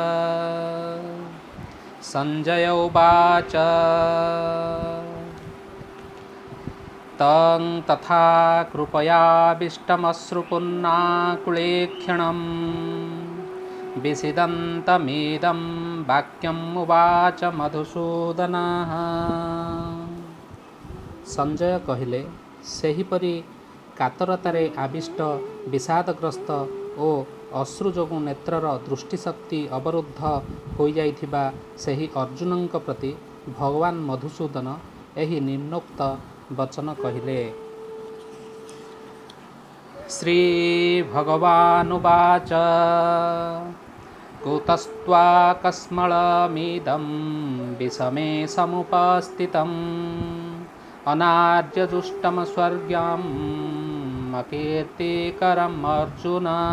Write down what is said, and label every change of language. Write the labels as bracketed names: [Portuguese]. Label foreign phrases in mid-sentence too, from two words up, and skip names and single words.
[Sanskrit] संजय उवाच तं तथा कृपयाविष्टमश्रुपुन्नाकुलेक्षणं विषिदन्तमिदं वाक्यम् उवाच मधुसूदनः। [Odia] ସଞ୍ଜୟ କହିଲେ, ସେହିପରି କାତରତାରେ ଆବିଷ୍ଟ ବିଷାଦଗ୍ରସ୍ତ ଓ ଅଶ୍ରୁ ଯୋଗୁଁ ନେତ୍ରର ଦୃଷ୍ଟିଶକ୍ତି ଅବରୁଦ୍ଧ ହୋଇଯାଇଥିବା ସେହି ଅର୍ଜୁନଙ୍କ ପ୍ରତି ଭଗବାନ ମଧୁସୂଦନ ଏହି ନିମ୍ନୋକ୍ତ ବଚନ କହିଲେ। [Sanskrit] ଶ୍ରୀ ଭଗବାନୁବାଚ କୁତସ୍ତ୍ୱାକସ୍ମଳମିଦଂ ବିଷମେ ସମୁପସ୍ଥିତम् ଅନାର୍ଯ୍ୟଦୁଷ୍ଟମ ସ୍ୱର୍ଗ୍ୟମ୍ ଅକୀର୍ତ୍ତିକରମ୍ ଅର୍ଜୁନ।